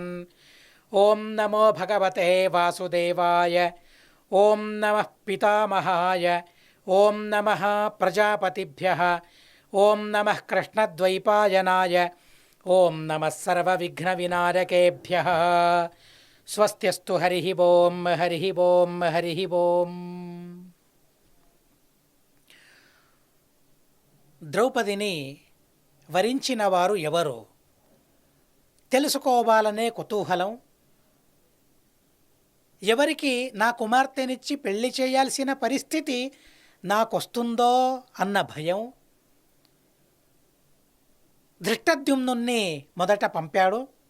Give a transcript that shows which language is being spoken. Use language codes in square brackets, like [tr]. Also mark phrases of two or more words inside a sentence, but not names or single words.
[sa] ॐ नमो भगवते वासुदेवाय, ॐ नमः पितामहाय, ॐ नमः प्रजापतिभ्यः, ॐ नमः कृष्णद्वैपायनाय, ॐ नमः सर्वविघ्नविनायकेभ्यः। स्वस्त्यस्तु हरिः ॐ हरिः ॐ हरिः ॐ। [te] ద్రౌపదిని వరించిన వారు ఎవరు తెలుసుకోవాలనే కుతూహలం, ఎవరికి నా కుమార్తెనిచ్చి పెళ్లి చేయాల్సిన పరిస్థితి నాకొస్తుందో అన్న భయం ధృష్టద్యుమ్నుణ్ణి మొదట పంపాడు.